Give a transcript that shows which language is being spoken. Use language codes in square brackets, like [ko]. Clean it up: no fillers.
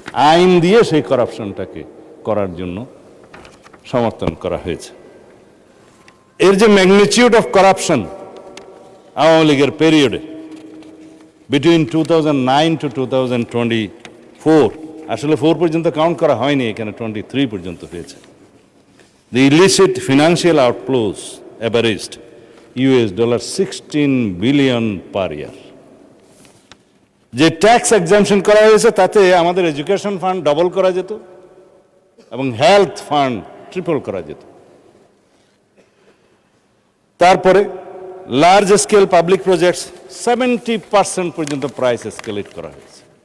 [bn] আইন দিয়ে সেই করাপশনটাকে করার জন্য সমর্থন করা হয়েছে। এর যে ম্যাগনিটিউড অফ করাপশন আওয়ামী লীগের পিরিয়ডে বিটুইন 2009 to 2024, আসলে 4 পর্যন্ত কাউন্ট করা হয়নি, এখানে 23 পর্যন্ত হয়েছে। [en] The illicit financial outflows averaged $16 billion per year. [bn] যে ট্যাক্স এক্সাম্পশন করা হয়েছে তাতে আমাদের এডুকেশন ফান্ড ডবল করা যেত এবং হেলথ ফান্ড ট্রিপল করা যেত। তারপরে লার্জ স্কেল পাবলিক প্রজেক্টস 70% পর্যন্ত প্রাইস এসকেলেট করা হয়েছে।